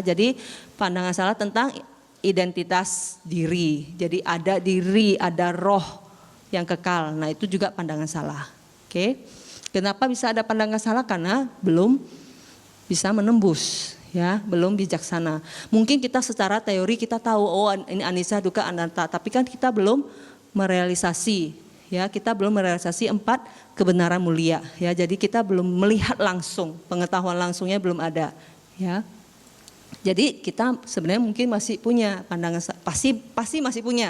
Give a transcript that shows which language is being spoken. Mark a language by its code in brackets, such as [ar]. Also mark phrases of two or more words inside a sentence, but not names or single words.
[id] Jadi pandangan salah tentang identitas diri. Jadi ada diri, ada roh yang kekal. Nah, itu juga pandangan salah. Oke. Kenapa bisa ada pandangan salah? Karena belum bisa menembus, ya, belum bijaksana. Mungkin kita secara teori kita tahu, oh ini [pi] anicca, dukkha, anatta, [id] tapi kan kita belum merealisasi. Ya, kita belum merealisasi 4 kebenaran mulia, ya. Jadi kita belum melihat langsung, pengetahuan langsungnya belum ada, ya. Jadi kita sebenarnya mungkin masih punya pandangan, pasti masih punya.